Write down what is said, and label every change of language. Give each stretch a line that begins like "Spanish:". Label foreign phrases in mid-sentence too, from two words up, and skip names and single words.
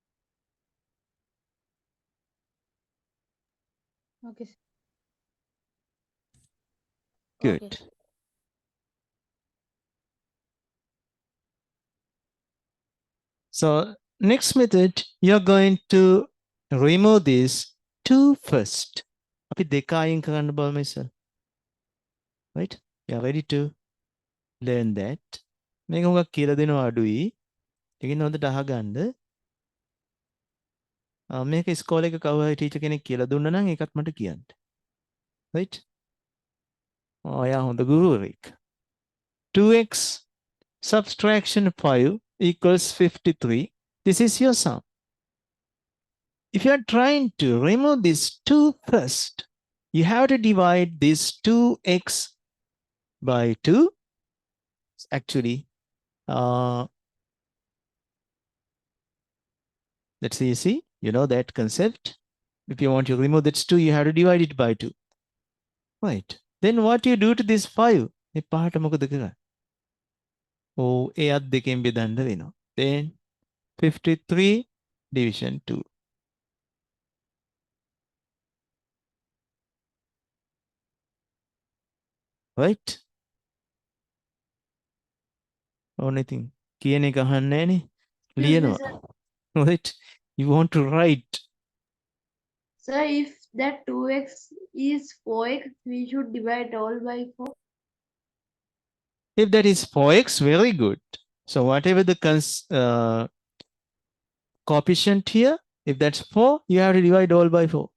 English: Okay, sir. Good. Okay. So next method, you're going to remove this 2 first.
Sinhala: අපි දෙක අයින් කරන්න බලමු ඉතින්.
English: Right? You're ready to learn that.
Sinhala: මේක හුඟක් කියලා දෙනවා අඩුයි. ඒකින් හොඳට අහගන්න. මේක ඉස්කෝලේ එක කවුරු හරි ටීචර් කෙනෙක් කියලා දුන්නා නම් ඒකත් මට කියන්න. Right? ඔයා හොඳ ගුරුවරයෙක්.
English: 2x subtraction 5 equals 53. This is your sum. If you are trying to remove this 2 first, you have to divide this 2x by 2. Actually, let's see, you know that concept. If you want to remove this 2, you have to divide it by 2. Right. Then what you do to this 5?
Sinhala: මේ පහට මොකද කරන්නේ? ඒ අත් දෙකෙන් බෙදන්න වෙනවා.
English: Then 53 division 2. Right? Only thing.
Sinhala: කියන එක අහන්නේ නැහනේ.
English: Excuse me,
Sinhala: ලියනවා.
English: sir. Right? You want to write. Sir, if that 2x is 4x, we should divide all by 4. If that is 4x, very good. So whatever the coefficient here, if that's 4, you have to divide all by 4.